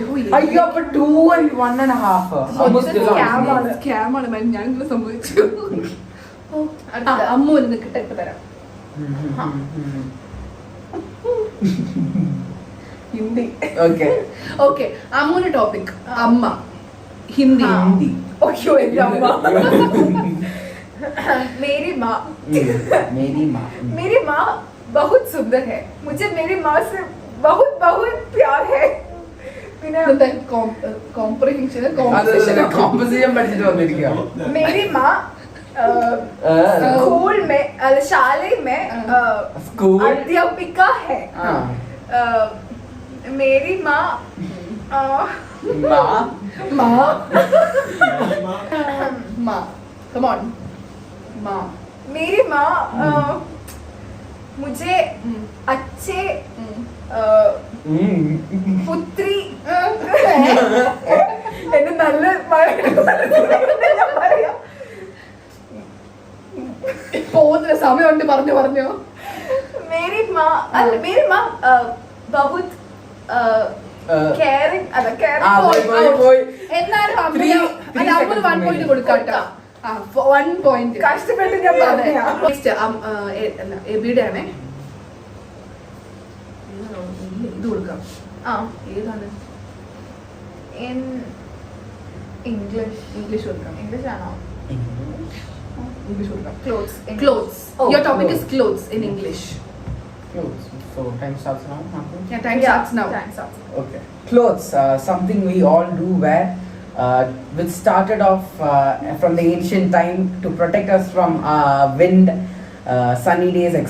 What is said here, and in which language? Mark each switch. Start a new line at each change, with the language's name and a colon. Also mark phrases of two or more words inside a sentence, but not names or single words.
Malayalam: അയ്യോ, അപ്പൊ 2 and 1.5. സ്കാം ആണ് ഞാൻ ഇങ്ങനെ സംഭവിച്ചു. അമ്മു നിൽക്കട്ടെ, ഇപ്പൊ തരാം. ഹിന്ദി. ഓക്കെ, അമ്മുവിന്റെ ടോപ്പിക് അമ്മ.
Hindi: हिंदी. ओके, अम्मा. मेरी माँ बहुत सुंदर है. मुझे मेरी माँ से बहुत प्यार है.
Malayalam: കോമ്പസിഷൻ പഠിച്ചിട്ട് വന്നിരിക്കുക.
Hindi: मेरी माँ स्कूल में शाले में अध्यापिका है. मेरी माँ
English: come on.
Hindi: मेरी माँ मुझे अच्छे पुत्री
Malayalam: എന്നെ നല്ല പോകുന്ന സമയമുണ്ട്. പറഞ്ഞു.
Hindi: मेरी माँ बहुत caring.
Malayalam: എന്നാലും അമ്മൂന് 1 പോയിന്റ് കൊടുക്കാട്ടോ. 1 പോയിന്റ് കഷ്ടപ്പെട്ട് ഞാൻ പറഞ്ഞ. നെക്സ്റ്റ് എബിയുടെ ആണേ. ഇത് കൊടുക്കാം. ഏതാണ്? ഇംഗ്ലീഷ് കൊടുക്കാം. ഇംഗ്ലീഷ് ആണോ? ഇംഗ്ലീഷ് കൊടുക്കാം.
English: Clothes. Your topic is clothes in English. So time starts now. Yeah, time starts now. Okay. Clothes, something we all do wear, which started off from the ancient time to protect us from wind, sunny days, etc.